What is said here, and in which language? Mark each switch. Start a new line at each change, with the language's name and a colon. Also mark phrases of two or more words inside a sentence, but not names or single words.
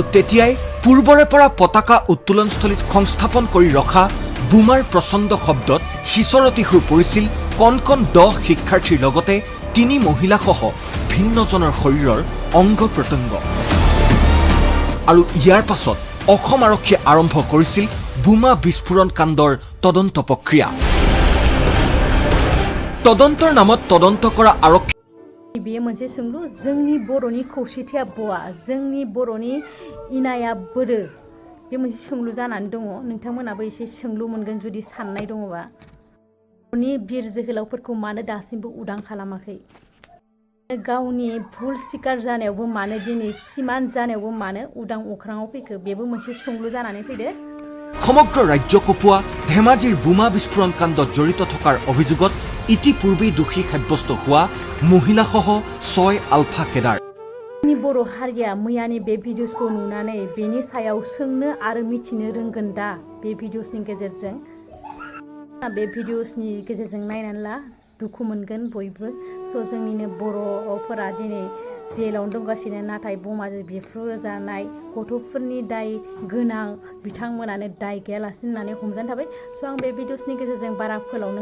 Assamese: তেতিয়াই পূৰ্বৰে পৰা পতাকা উত্তোলনস্থলীত সংস্থাপন কৰি ৰখা বোমাৰ প্ৰচণ্ড শব্দত সিঁচৰতি হৈ পৰিছিল কণকণ 10 শিক্ষাৰ্থীৰ লগতে 3 মহিলাসহ ভিন্নজনৰ শৰীৰৰ অংগ প্ৰত্যংগ আৰু ইয়াৰ পাছত অসম আৰক্ষীয়ে আৰম্ভ কৰিছিল বোমা বিস্ফোৰণ কাণ্ডৰ তদন্ত প্ৰক্ৰিয়া তদন্তৰ নামত তদন্ত কৰা আৰক্ষী
Bodo: बेयो मोनसे सोंलु जोंनि बर'नि खौसेथिया बहा जोंनि बर'नि इनाया बोरो बे मोनसे सोंलु जानानै दङ नोंथांमोनाबो एसे सोंलु मोनगोन जुदि साननाय दङबा बर'नि बिर जोहोलावफोरखौ मानो दासिमबो उदां खालामाखै गावनि भुल सिकार जानायावबो मानो दिनै सिमान जानायावबो मानो उदां अख्राङाव फैखो बेबो मोनसे सोंलु जानानै फैदो
Assamese: সমগ্ৰ ৰাজ্য কপোৱা ধেমাজিৰ বোমা বিস্ফোৰণ কাণ্ডত জড়িত থকাৰ অভিযোগত ইতিপূৰ্বেই দোষী সাব্যস্ত হোৱা মহিলাসহ 6 আলফা কেডাৰ
Bodo: जोंनि बर' हारिया मैयानि बे भिडिअसखौ नुनानै बेनि सायाव सोंनो आरो मिथिनो रोंगोन दा बे भिडिअसनि गेजेरजों बे भिडिअसनि गेजेरजों नायनानै ला दुखु मोनगोन बयबो स' जोंनिनो बर'फोरा दिनै जेलावनो दंगासिनो नाथाय बमाजों बेफ्रुजानाय गथ'फोरनि दाय गोनां बिथांमोनानो दाय गैयालासिनो होननानै हमजानो थाबाय स' आं बे भिडिअसनि गेजेरजों बारा फोलावनो